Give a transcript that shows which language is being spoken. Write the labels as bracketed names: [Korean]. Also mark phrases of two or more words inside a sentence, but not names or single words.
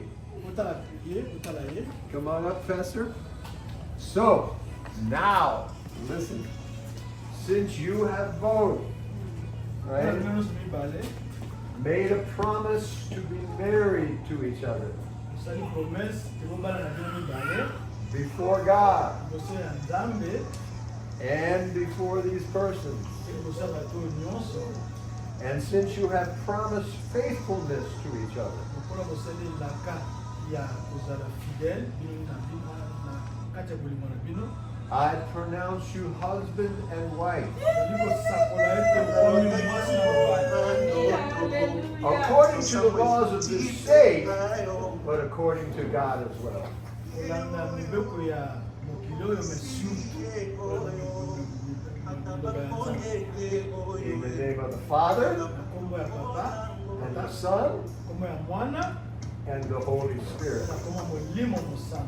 [Lingala] Otala ye, otala ye. [English] Come on up, Pastor. So, now, listen. Since you have both, right, [Lingala] Menos mibale, [English] made a promise to be married to each other [Lingala] osali promesse ekobala na bino mibale [English] before God [Lingala] liboso ya Nzambe [English] and before these persons. [Lingala] pe liboso ya bato oyo nyonso. [English] And since you have promised faithfulness to each other, [Lingala] lokola bosali elaka ya kozala fidèle bino na bino na kati ya bolingo na bino, [English] I pronounce you husband and wife, [Lingala] nazali kosakola ete bomi mwasi na mobali. [English] according to the laws of this state, but according to God as well. [Lingala] kolanda mibeko ya mokili oyo mesu liloba ya Nzambe. [English] In the name of the Father, [Lingala] Na kombo ya papa, [English] and the Son, [Lingala] kombo ya mwana, [English] and the Holy Spirit. [Lingala] na kombo ya molimo mosantu.